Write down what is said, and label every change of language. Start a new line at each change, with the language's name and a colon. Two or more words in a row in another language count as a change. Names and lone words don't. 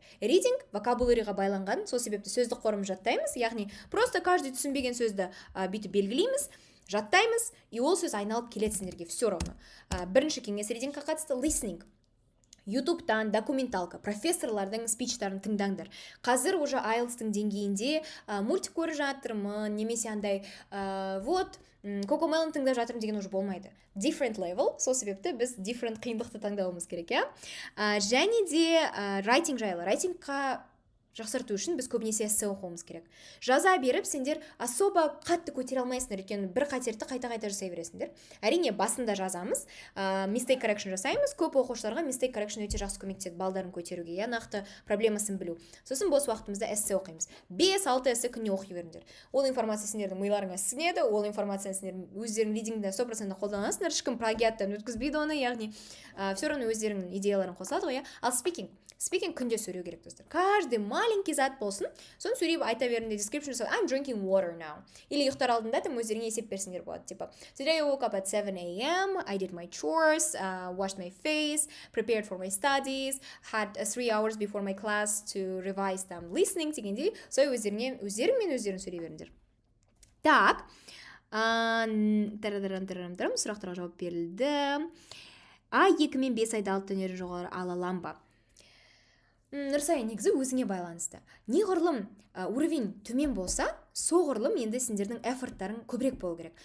Kazakh: Ридинг вокабуляриға байланған, сол себепті сөздік қорым жаттаймыз, яғни
Russian: просто каждый
Kazakh: түсінбеген сөзді бүйтіп белгілейміз, жаттаймыз, и ол сөз айналып келеді сендерге
Russian: все равно.
Kazakh: Бірінші кеңес ридингқа қатысты listening. YouTube-тан документалка, профессорлардың спичтарын тыңдаңдар. Қазір уже IELTS-тың деңгейінде мультик көріп жатырмын, немесе андай Cocomelon тыңдап жатырмын деген уже болмайды.
English: Different level,
Kazakh: сол себепті біз different қиындықты таңдауымыз керек, және де writing жайлы. Writingқа жақсарту үшін біз көбінесе эссе оқуымыз керек. Жаза беріп, сендер особо қатты көтере алмайсыңдар, өйткені бір қатерді қайта жасай бересіңдер. Әрине, басында жазамыз,
English: mistake correction
Kazakh: жасаймыз. Көп оқушыларға
English: mistake correction
Kazakh: өте жақсы көмектеседі балдарын көтеруге, нақты проблемасын білу. Сосын бос уақытымызда эссе оқимыз. 5-6 эссе күніне оқи беріңдер. Ол информация сендердің миларыңа сіңеді, ол информация сендердің өздерің ридингде 100% қолданасыңдар, ешкім плагиаттан өткізбейді оны, яғни
Russian: все равно
Kazakh: өздерінің идеяларын қосылады ғой. Ал Speaking күнде сөйлеу керек, достар.
Russian: Каждый маленький
Kazakh: зат болсын, соны сөйлеп айта беріңдер, description жасау,
English: I'm drinking water now.
Kazakh: Или ұйықтар алдында там өздеріңе есеп берсеңдер болады, типа,
English: Today I woke up at 7 a.m., I did my chores, washed my face, prepared for my studies, had 3 hours before my class to revise them,
Kazakh: listening дегенде, сол өздеріңмен сөйлей беріңдер. Так, сұрақтарға жауап берілді. А2 мен 5 айда 6 төнері жоғары ала алам ба? Нұрсай, негізі өзіңе байланысты. Неғұрлым уровень төмен болса, соғұрлым енді сендердің эфорттарың көбірек болу керек.